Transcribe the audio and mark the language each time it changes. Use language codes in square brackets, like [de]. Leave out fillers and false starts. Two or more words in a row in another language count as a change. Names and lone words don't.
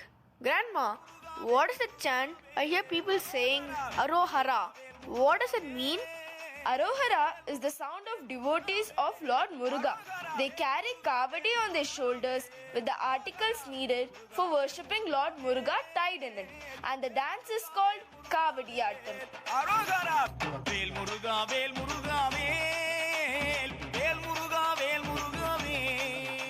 [en] Grandma, what is the chant? I hear people saying Arohara. What does it mean? Arohara is the sound of devotees of Lord Muruga. They carry kavadi on their shoulders with the articles needed for worshipping Lord Muruga tied in it. And the dance is called Kavadiyattam. [ta] Arohara! Vel Muruga, Vel Muruga, Vel! Vel Muruga, Vel Muruga, Vel!